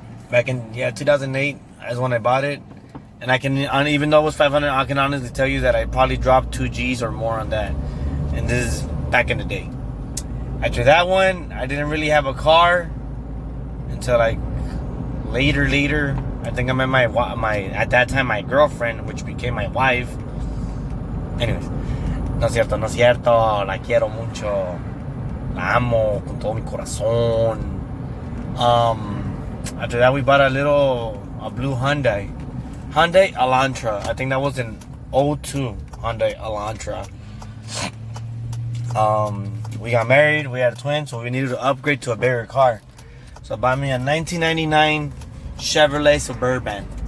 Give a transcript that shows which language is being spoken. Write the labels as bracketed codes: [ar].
[en] Back in 2008 is when I bought it. And I can, even though it was $500, I can honestly tell you that I probably dropped 2 G's or more on that. And this is back in the day. After that one, I didn't really have a car until like later. I think I met my at that time my girlfriend, which became my wife. [es] Anyways, no es cierto, la quiero mucho, la amo con todo mi corazón. [en] After that, we bought a blue Hyundai Elantra. I think that was an 02 Hyundai Elantra. We got married, we had a twin, so we needed to upgrade to a bigger car. So I bought me a 1999 Chevrolet Suburban.